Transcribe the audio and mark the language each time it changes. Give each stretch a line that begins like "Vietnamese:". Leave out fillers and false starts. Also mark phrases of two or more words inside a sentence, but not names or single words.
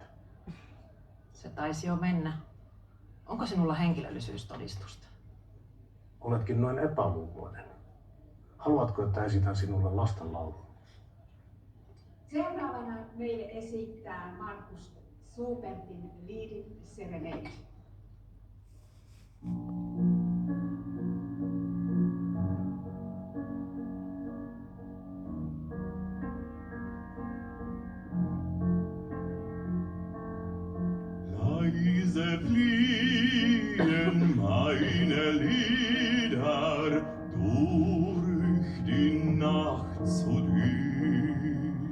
Finnish: Se taisi jo mennä. Onko sinulla henkilöllisyystodistusta? Oletkin noin epäluuloinen. Haluatko, että esitän sinulle lastenlaulun? Seuraavana meille esittää Markus Subertin Lied Serenade.
German: Leise fliehen meine Lieder durch die Nacht so dünn.